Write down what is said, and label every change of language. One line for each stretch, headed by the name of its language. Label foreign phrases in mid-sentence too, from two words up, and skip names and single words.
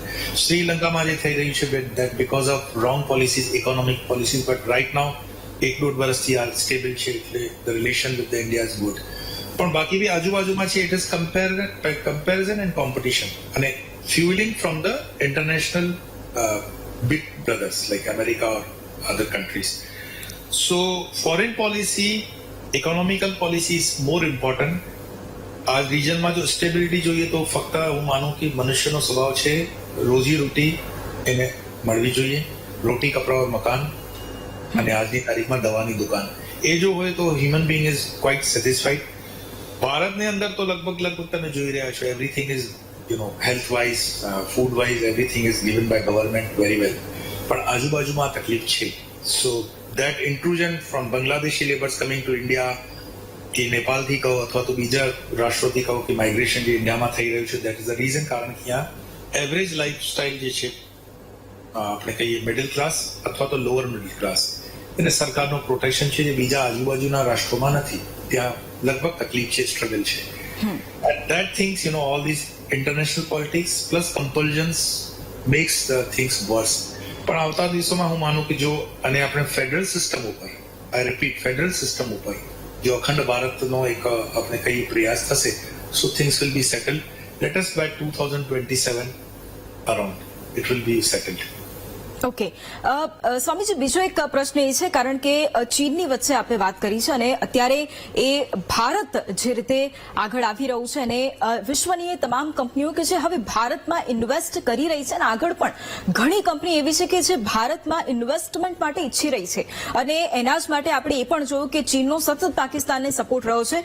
Gujarati: શ્રીલંકામાં જે થઈ રહ્યું છે
English: that because of wrong policies, economic policies, but right now 1-1.5
Gujarati: વર્ષથી આ સ્ટેબલ છે, એટલે
English: the relation with the India is good.
Gujarati: પણ બાકી બી આજુબાજુમાં છે,
English: it is comparison and competition and fueling from the international big brothers like America or other countries. So foreign policy, economical policy is more important.
Gujarati: આ રિજનમાં જો સ્ટેબિલિટી જોઈએ તો ફક્ત હું માનું કે મનુષ્યનો સ્વભાવ છે રોજી રોટી એને મળવી જોઈએ,
Hindi: रोटी कपड़ा और मकान
Gujarati: અને આજની તારીખમાં દવાની દુકાન, એ જો હોય તો
English: human being is quite satisfied.
Gujarati: ભારતની અંદર તો લગભગ તમે જોઈ રહ્યા છો
English: everything is health wise, food wise, everything is given by government very well.
Gujarati: પણ આજુબાજુમાં તકલીફ છે.
English: So that intrusion from Bangladeshi laborers coming to India,
Gujarati: કે નેપાળથી કહો અથવા તો બીજા રાષ્ટ્રોથી કહો કે માઇગ્રેશન જે ઇન્ડિયામાં થઈ રહ્યું છે,
English: that is the reason.
Gujarati: કારણ કે ત્યાં
English: average lifestyle
Gujarati: જે છે આપણે કહીએ
English: middle class
Gujarati: અથવા તો
English: lower middle class,
Gujarati: એને સરકારનું પ્રોટેક્શન છે જે બીજા આજુબાજુના રાષ્ટ્રોમાં નથી. ત્યાં લગભગ તકલીફ છે, સ્ટ્રગલ છે.
English: And that things, all these international politics plus compulsions makes the things worse.
Gujarati: પણ આવતા દિવસોમાં હું માનું કે જો અને આપણે
English: federal system
Gujarati: ઉપર,
English: I repeat federal system
Gujarati: ઉપર જો અખંડ ભારતનો એક આપણે કઈ પ્રયાસ થશે,
English: so things will be settled. Let us by 2027 around it will be settled.
Gujarati: ઓકે સ્વામીજી, બીજો એક પ્રશ્ન એ છે કારણ કે ચીનની વચ્ચે આપણે વાત કરી છે અને અત્યારે એ ભારત જે રીતે આગળ આવી રહ્યું છે અને વિશ્વની એ તમામ કંપનીઓ કે જે હવે ભારતમાં ઇન્વેસ્ટ કરી રહી છે અને આગળ પણ ઘણી કંપની એવી છે કે જે ભારતમાં ઇન્વેસ્ટમેન્ટ માટે ઈચ્છી રહી છે અને એના જ માટે આપણે એ પણ જોયું કે ચીનનો સતત પાકિસ્તાનને સપોર્ટ રહ્યો છે.